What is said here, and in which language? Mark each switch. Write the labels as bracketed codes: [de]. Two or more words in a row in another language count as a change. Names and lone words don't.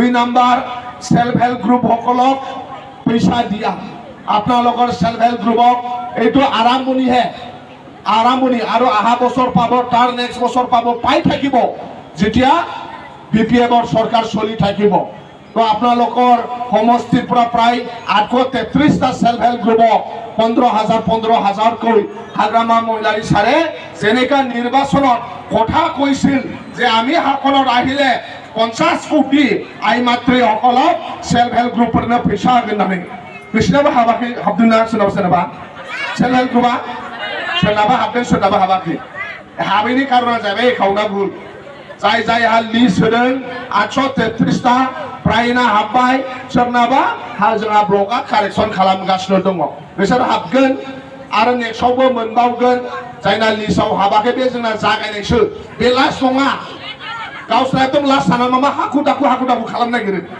[as] 2 নম্বৰ [en] self help group [as] সকলক পইচা দিয়া আপোনালোকৰ [en] self help groupক [as] এইটো আৰম্ভণিহে আৰম্ভণি আৰু অহা বছৰ পাব তাৰ নেক্সট বছৰ পাব পাই থাকিব যেতিয়া বিপিএফৰ চৰকাৰ চলি থাকিব তো আপোনালোকৰ সমষ্টিৰ পৰা প্ৰায় 833টা [en] self help groupক [as] 15,000 কৈ হাগ্ৰামা মহিলাৰী ছাৰে যেনেকা নিৰ্বাচনত কথা কৈছিল যে আমি শাসনত আহিলে 50 কোটি আই মাতৃ সকলক [en] self help groupৰনো [brx] পইচা होगोन होननानै बिसिनाबो हाबाखै हाबदोंना सोरनाबा [en] self help groupआ [brx] सोरनाबा हाबदों सोरनाबा हाबाखै हाबैनि कारना जाबाय एकाउन्टआ भुल जाय जायहा लिस्ट होदों 833टा प्रायना हाबबाय सोरनाबा जोंहा ब्लकआ कारेक्सन खालामगासिनो दङ बिसोर हाबगोन आरो नेक्स्टआवबो मोनबावगोन जायना लिस्टआव हाबाखै बे जोंना जागायनायसो बे लास्ट नङा गावसोरा एकदम लास्ट जानानै मा हाखु दाखु खालामनो नागिरो